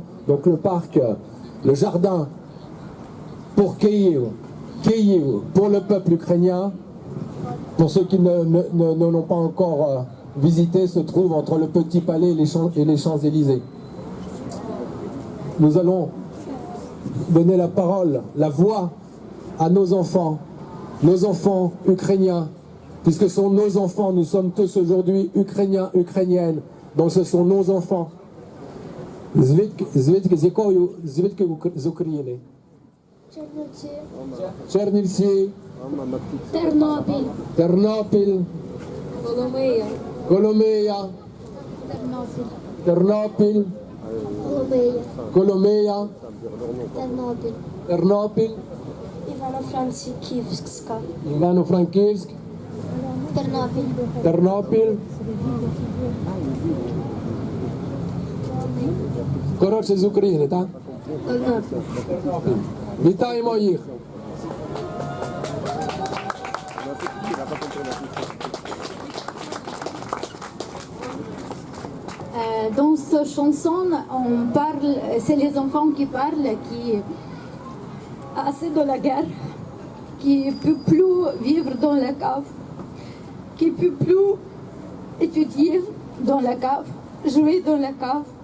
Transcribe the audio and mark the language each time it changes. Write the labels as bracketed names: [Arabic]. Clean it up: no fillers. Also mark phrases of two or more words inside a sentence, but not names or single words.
[French] Donc le parc, le jardin pour Kiev pour le peuple ukrainien, pour ceux qui ne l'ont pas encore visité, se trouve entre le Petit Palais et les Champs-Élysées. Nous allons donner la parole, la voix à nos enfants ukrainiens, puisque ce sont nos enfants, nous sommes tous aujourd'hui ukrainiens, ukrainiennes, donc ce sont nos enfants. [Ukrainian] Звідки з України? Чернівці. Тернопіль. Коломия. Тернопіль. Коломия. Тернопіль. Івано-Франківськ. Тернопіль. Коротше, з України, так? Вітаємо їх! [French] Dans cette chanson, on parle, c'est les enfants qui parlent, qui assez de la guerre, qui ne peut plus vivre dans la cave, qui ne peut plus étudier dans la cave, jouer dans la cave.